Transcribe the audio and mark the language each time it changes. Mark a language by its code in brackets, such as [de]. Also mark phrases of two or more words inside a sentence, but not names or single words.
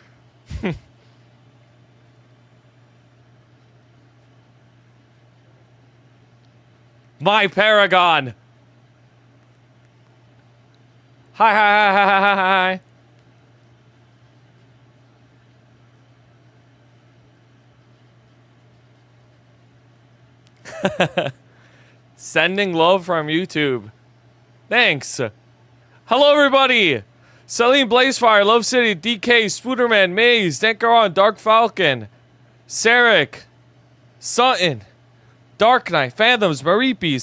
[en] My Paragon. Hi, hi, hi, hi, hi, hi, hi. Sending love from YouTube. Thanks. Hello, everybody. Celine Blazefire, Love City, DK, Spooderman, Maze, Denkaron, Dark Falcon, Sarek, Sutton, Dark Knight, Phantoms, Maripis.